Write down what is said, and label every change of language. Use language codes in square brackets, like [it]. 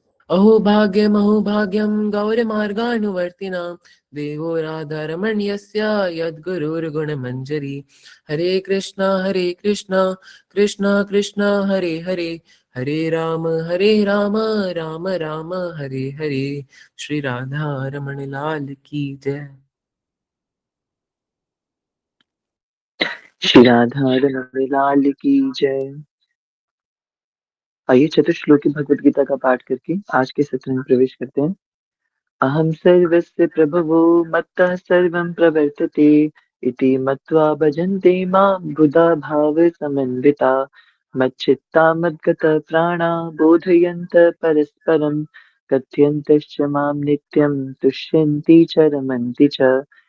[sa] अहो भाग्यं गौरमार्गानुवर्तिनां देवो राधारमण्यस्य यद्गुरुर्गुणमञ्जरी। हरे कृष्णा कृष्णा कृष्णा हरे हरे हरे राम राम राम हरे हरे। [hi] श्री राधा रमण लाल की जय। श्री राधा रमण लाल की जय। आइए चतुश्लोकी भगवत गीता का पाठ करके आज के सत्र में प्रवेश करते हैं। [sa] अहं सर्वस्य प्रभवो मत्तः सर्वं प्रवर्तते इति मत्वा भजन्ते मां बुधा भाव समन्विता मच्चित्ता मद्गता प्राणा बोधयन्त परस्परं कथयन्तश्च मां नित्यं तुष्यन्ति च रमन्ति च